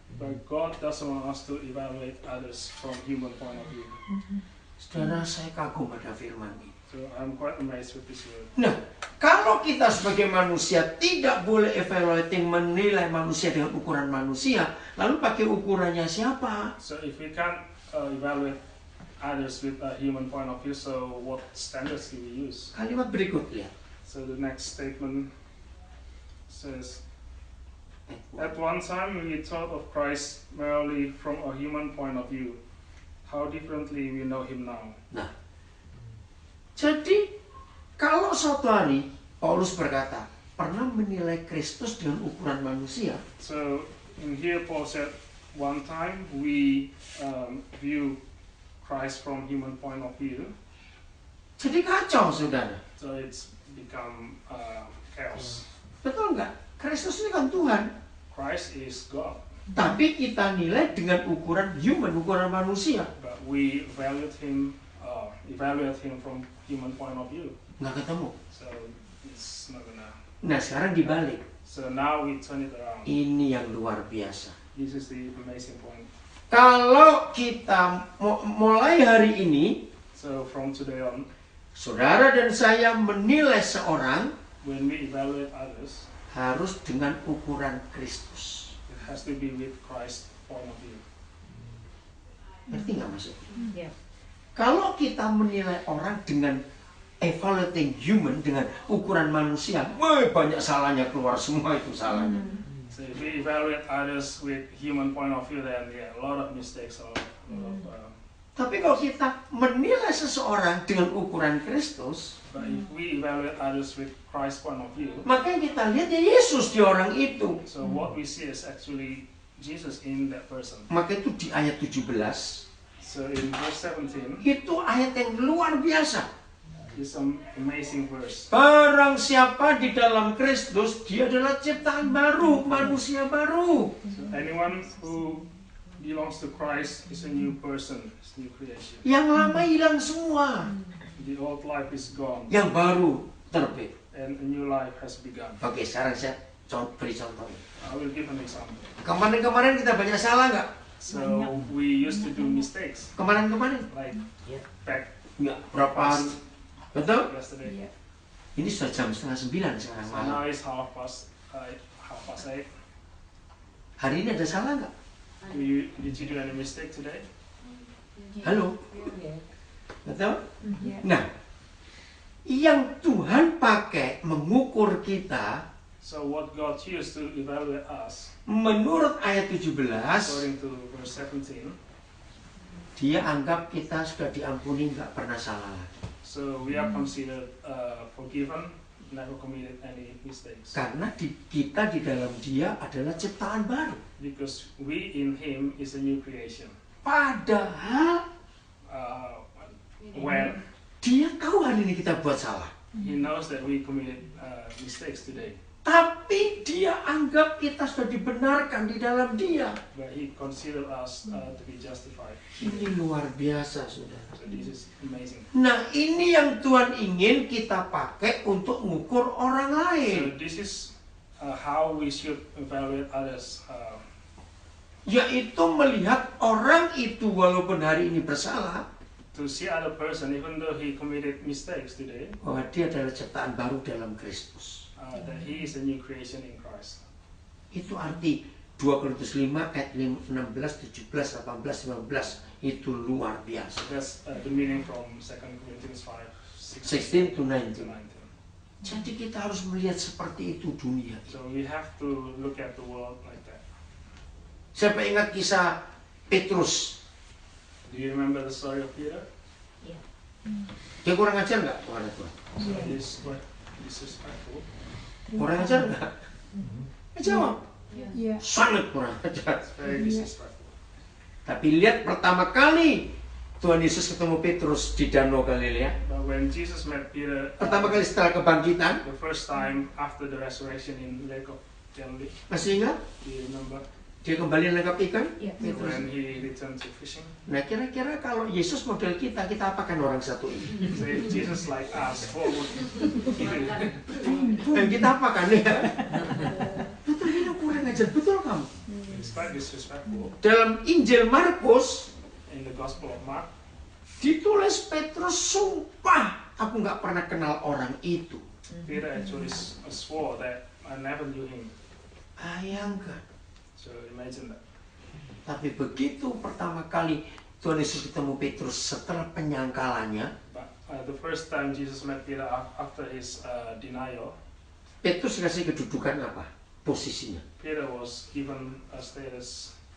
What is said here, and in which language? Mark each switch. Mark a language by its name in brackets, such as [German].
[English] But God doesn't want us to evaluate others from human point of view. [Indonesian] Saudara, saya kagum pada firman ini. [English] So I'm quite amazed with this word. [Indonesian] Nah, kalau kita sebagai manusia tidak boleh evaluating, menilai manusia dengan ukuran manusia, lalu pakai ukurannya siapa? [English] So if we can't evaluate others with a human point of view, so what standards do we use? [Indonesian] Kalimat berikut, lihat. [English] So the next statement says, at one time we thought of Christ merely from a human point of view. How differently we know him now. [Indonesian] Jadi, kalau suatu hari Paulus berkata, pernah menilai Kristus dengan ukuran manusia. [English] So in here Paul said, one time we view Christ from human point of view, [Indonesian] Jadi kacau, saudara. [English] so it's become chaos. [Indonesian] Betul nggak? Kristus ini kan Tuhan. [English] Christ is God, [Indonesian] Tapi kita nilai dengan ukuran human, ukuran manusia. [English] but we evaluate him from human point of view. [Indonesian] Nggak ketemu. [English] So it's not gonna. [Indonesian] Nah, sekarang dibalik. [English] So now we turn it around. [Indonesian] Ini yang luar biasa. [English] This is the amazing point. [Indonesian] Kalau kita mulai hari ini, [English] So from today on, [Indonesian] saudara dan saya menilai seorang [English] when we evaluate others, [Indonesian] harus dengan ukuran Kristus. [English] it has to be with Christ's point of view. [Indonesian] Ngerti nggak maksudnya? [English] Yeah. [Indonesian] Kalau kita menilai orang dengan [English] evaluating human, [Indonesian] dengan ukuran manusia, banyak salahnya keluar, semua itu salahnya. [English] So if we evaluate others with human point of view, then yeah, a lot of mistakes, a lot of. [Indonesian] Tapi kalau kita menilai seseorang dengan ukuran Kristus, [English] But if we evaluate others with Christ's point of view, [Indonesian] maka yang kita lihat ya Yesus di orang itu. [English] so what we see is actually Jesus in that person. [Indonesian] Maka itu di ayat 17, [English] So in verse 17, [Indonesian] itu ayat yang luar biasa. [English] is some amazing verse. [Indonesian] Barang siapa di dalam Kristus, dia adalah ciptaan baru, manusia baru. [English] So anyone who belongs to Christ is a new person, is new creation. [Indonesian] Yang lama hilang semua, [English] The old life is gone, [Indonesian] yang baru terbit. [English] and a new life has begun. [Indonesian] Oke, sekarang saya beri contoh. [English] I will give an example. [Indonesian] Kemarin-kemarin kita banyak salah nggak? [English] So we used to do mistakes, [Indonesian] Kemarin-kemarin? [English] like Yeah. back [Indonesian] Nggak, berapa hari? Betul? [English] yesterday. [Indonesian] Ini sudah jam 8:30 sekarang [English] So [Indonesian] malam. [English] now it's half past 8. [Indonesian] Hari ini ada salah nggak? [English] Did you do any mistake today? [Indonesian] Halo? [English] Yeah. [Indonesian] Betul? [English] Yeah. [Indonesian] Nah, yang Tuhan pakai mengukur kita, [English] So what God used to evaluate us, [Indonesian] menurut ayat 17, [English] according to verse 17, [Indonesian] dia anggap kita sudah diampuni, nggak pernah salah lagi. [English] so we are considered forgiven, never committed any mistakes. [Indonesian] Karena kita di dalam dia adalah ciptaan baru. [English] Because we in Him is a new creation. [Indonesian] Padahal [English] When [Indonesian] dia tahu hari ini kita buat salah. [English] He knows that we committed mistakes today, [Indonesian] Tapi dia anggap kita sudah dibenarkan di dalam dia. [English] but He considered us to be justified. [Indonesian] Ini luar biasa, saudara. [English] So this is amazing. [Indonesian] Nah, ini yang Tuhan ingin kita pakai untuk mengukur orang [English] So [Indonesian] lain. [English] this is how we should evaluate others. [Indonesian] Yaitu melihat orang itu walaupun hari ini bersalah, [English] To see other person, even though he committed mistakes today, [Indonesian] bahwa dia adalah ciptaan baru dalam Kristus. [English] that he is a new creation in Christ. [Indonesian] Itu arti 2 Korintus 5 ayat 16, 17, 18, 19. Itu luar biasa. [English] That's the meaning from 2 Corinthians 5, 16 to to 19. 19. [Indonesian] Jadi kita harus melihat seperti itu dunia. [English] So we have to look at the world like that. [Indonesian] Siapa ingat kisah Petrus? [English] Do you remember the story of Peter? [Indonesian] Dia kurang ajar nggak kepada Tuhan? [English] So he's quite disrespectful. [Indonesian] Kurang ajar nggak? Jawab. [English] Yeah. [Indonesian] Sangat kurang ajar. [English] It's very disrespectful. [Indonesian] Tapi lihat pertama kali Tuhan Yesus ketemu Petrus di Danau Galilea. [English] But when Jesus met Peter, [Indonesian] Pertama kali setelah kebangkitan, [English] the first time after the resurrection in Lake of Galilee, [Indonesian] masih ingat? [English] do you remember? [Indonesian] Dia kembali menangkap ikan. [English] Yeah. [Indonesian] Petrus. [English] When he returned to fishing? [Indonesian] Nah, kira-kira kalau Yesus model kita apakan orang satu ini? [English] So if Jesus like us, what would he do? [Indonesian] Kita apakan ya? Betul, ini kurang ajar. Betul kamu? [English] It's quite disrespectful. [Indonesian] Dalam Injil Markus [English] In the Gospel of Mark, [Indonesian] ditulis Petrus sumpah, aku nggak pernah kenal orang itu. [English] Peter actually swore that I never knew him. [Indonesian] Bayangkan. [English] So imagine that. [Indonesian] Tapi begitu pertama kali Tuhan Yesus ketemu Petrus setelah penyangkalannya, [English] But the first time Jesus met Peter after his denial, [Indonesian] Petrus dikasih kedudukan apa? Posisinya. [English] Peter was given a status